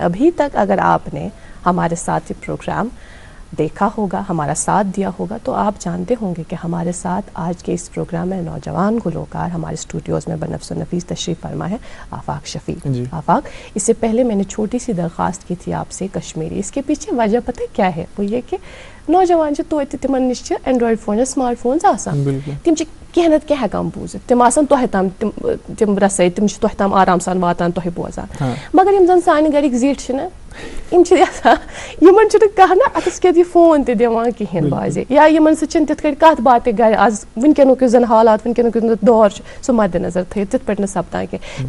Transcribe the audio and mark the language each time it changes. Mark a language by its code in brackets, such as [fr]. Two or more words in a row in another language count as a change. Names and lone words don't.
[ur] ابھی تک اگر آپ نے ہمارے ساتھ یہ پروگرام دیکھا ہوگا, ہمارا ساتھ دیا ہوگا, تو آپ جانتے ہوں گے کہ ہمارے ساتھ آج کے اس پروگرام میں نوجوان گلوکار ہمارے اسٹوڈیوز میں بنفس و نفیس تشریف فرما ہے آفاق شفیق. آفاق, اس سے پہلے میں نے چھوٹی سی درخواست کی تھی آپ سے کشمیری. اس کے پیچھے وجہ پتہ کیا ہے؟ وہ یہ کہ [ks] نوجوان توتہ تمن نش [en] Android phone [ks] یا [en] smartphones [ks] آسان, تم کینٛہہ نتہٕ کینٛہہ ہٮ۪کان بوٗزِتھ, تِم آسان تۄہہِ تام تِم رسٲیِتھ, تِم چھِ تۄہہِ تام آرام سان واتان, تۄہہِ بوزان. مگر یِم زن سانہِ گرِکۍ زِٹھۍ چھِ نہ, یِم چھِ یژھان یِمن چھُنہٕ کانٛہہ نہ اَتھس کٮ۪تھ یہِ فون تہِ دِوان کِہیٖنۍ بازے, یا یِمن سۭتۍ چھِنہٕ تِتھ کٔنۍ کتھ باتھ تہِ گرِ آز وٕنکٮ۪نُک یُس زن حالات, وٕنکٮ۪نُک یُس زن دور چھُ سُہ مدِ نظر تھٲیِتھ تِتھ پٲٹھۍ نہٕ سپدان کینٛہہ.